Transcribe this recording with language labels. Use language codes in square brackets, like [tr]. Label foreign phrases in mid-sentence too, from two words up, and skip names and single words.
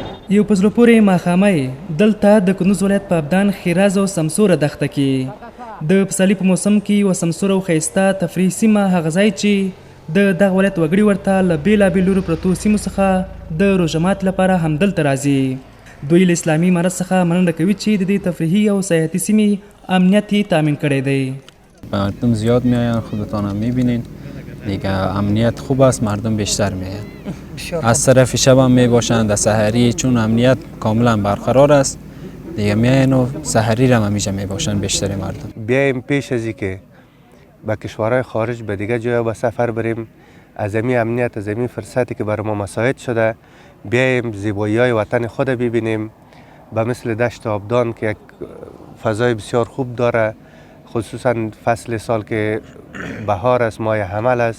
[ps] یو په زړه پورې ماښامۍ دلته د کندوز ولایت په ابدان ښېراز او سمسوره دښته کې د پسرلي په موسم کې یوه سمسوره او ښایسته تفریحي سیمه هغه ځای چې د دغه ولایت وګړي ورته له بېلابېلو لورو پرتو سیمو څخه د روژه مات لپاره همدلته راځي. دوی له اسلامي امارت څخه مننه کوي چې د دې تفریحي او سیاحتي سیمې امنیت یې تامین کړی دی. [fa] مردم زیاد میآیند، خودتان هم میبینین دیگه، امنیت خوب است، مردم بیشتر میآیند. از طرف شب هم میباشند، از سحری چون امنیت کاملا برقرار است دیگه میآیند و سحری هم همیشه میباشند بیشتر مردم. بیایم پیش از اینکه به کشورهای خارج به دیگه جای به سفر بریم، از این امنیت، از این فرصتی که برای ما مساعد شده، بیایم زیبایی‌های وطن خود ببینیم، به مثل دشت آبدان که یک فضای بسیار خوب داره، خصوصا فصل سال که بهار است، ماه حمل است.